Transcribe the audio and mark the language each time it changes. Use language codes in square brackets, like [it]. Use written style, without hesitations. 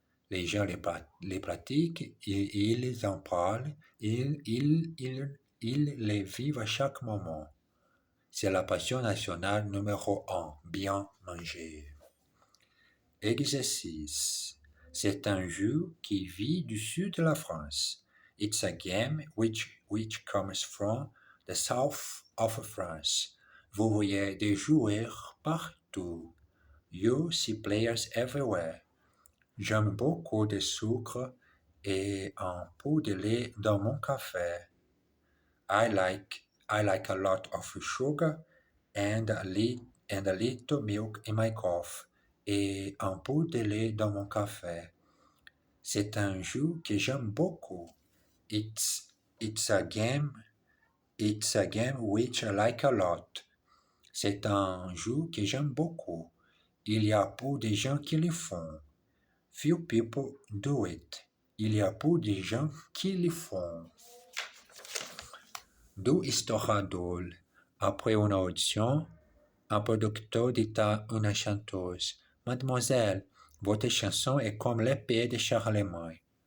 [fr] Les gens les pratiquent et ils en parlent. Ils les vivent à chaque moment. C'est la passion nationale numéro un, bien manger. Exercice. C'est un jeu qui vit du sud de la France. [en] It's a game which comes from the south of France. [fr] Vous voyez des joueurs partout. [en] You see players everywhere. [fr] J'aime beaucoup de sucre et un peu de lait dans mon café. [en] I like a lot of sugar and a little milk in my coffee. [fr] Et un peu de lait dans mon café. C'est un jeu que j'aime beaucoup. [en] It's a game which I like a lot. [fr] C'est un jeu que j'aime beaucoup. Il y a peu de gens qui le font. [en] Few people do it. [fr] Il y a peu de gens qui le font. Deux histoires drôles. Après une audition, un producteur dit à une chanteuse: Mademoiselle, votre chanson est comme l'épée de Charlemagne.